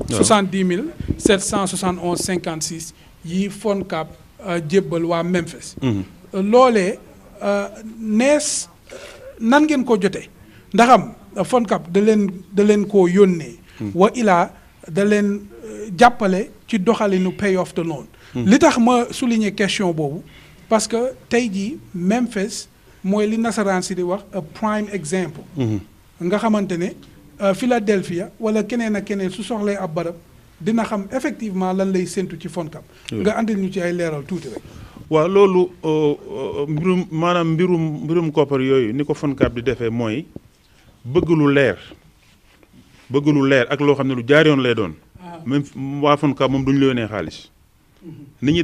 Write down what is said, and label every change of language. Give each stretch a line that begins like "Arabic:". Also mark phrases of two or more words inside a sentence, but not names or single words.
Wolof: 70,771,56 yi FONCAB jébbal waa Memphis loolee nees nan ngeen ko jotee ndaxam FONCAB da leen koo yónnee wa ilaa da leen jàppale ci doxalinu
English: pay off the loan
Wolof: li tax ma
French: souligner question
Wolof: boobu
French: parce que
Wolof: tey jii Memphis mooy li nasaraan si di wax
English: a prime example
Wolof: nga xamante ne Philadelphia wala keneen ak keneen su soxlee ab barab dina xam effectivement lan lay séntu ci FONCAB nga andil ñu ci ay leeral tuuti rek waaw loolu mbirum koppar yooyu ni ko FONCAB di defee mooy bëgg lu leer ak loo xam ne lu jaar yoon lay doon même waa FONCAB moom duñu la yónnee xaalis ni ñuy